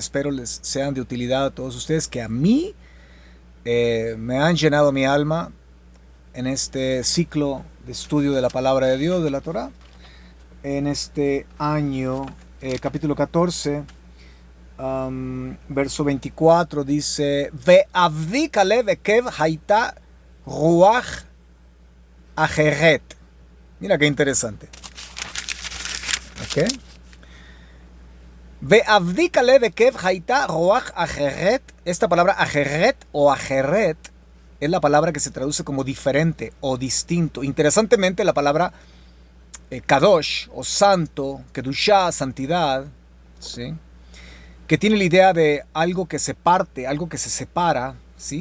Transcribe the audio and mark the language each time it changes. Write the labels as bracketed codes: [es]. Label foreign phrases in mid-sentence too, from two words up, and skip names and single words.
[es] Espero les sean de utilidad a todos ustedes, que a mí me han llenado mi alma en este ciclo de estudio de la palabra de Dios, de la Torá. En este año, capítulo 14, verso 24, dice: [he] ועבדי כלב עקב היתה רוח אחרת. [es] Mira qué interesante. ¿Ok? [he] ועבדי כלב עקב היתה רוח אחרת. [es] Esta palabra ajeret o ajeret es la palabra que se traduce como diferente o distinto. Interesantemente, la palabra kadosh o santo, kedushá, santidad, ¿sí?, que tiene la idea de algo que se parte, algo que se separa, ¿sí?